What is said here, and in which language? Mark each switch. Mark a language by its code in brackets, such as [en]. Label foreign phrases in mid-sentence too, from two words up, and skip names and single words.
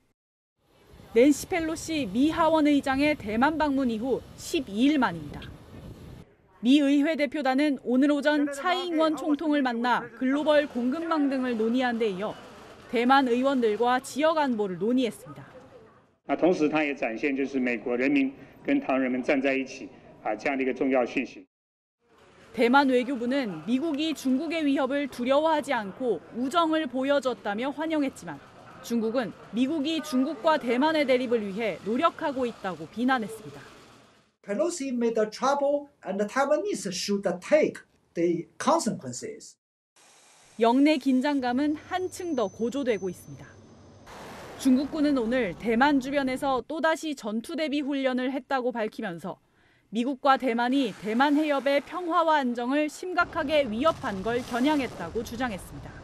[ko] 낸시 펠로시 미 하원 의장의 대만 방문 이후 12일 만입니다. 미 의회 대표단은 오늘 오전 차이잉원 총통을 만나 글로벌 공급망 등을 논의한 데 이어 대만 의원들과 지역 안보를 논의했습니다. [zh] 同时它也展现就是美国人民跟台湾人民站在一起这样的一个重要讯息. [ko] 대만 외교부는 미국이 중국의 위협을 두려워하지 않고 우정을 보여줬다며 환영했지만 중국은 미국이 중국과 대만의 대립을 위해 노력하고 있다고 비난했습니다. [en] Pelosi made the trouble and the Taiwanese should take the consequences. [ko] 영내 긴장감은 한층 더 고조되고 있습니다. 중국군은 오늘 대만 주변에서 또다시 전투 대비 훈련을 했다고 밝히면서 미국과 대만이 대만 해협의 평화와 안정을 심각하게 위협한 걸 겨냥했다고 주장했습니다.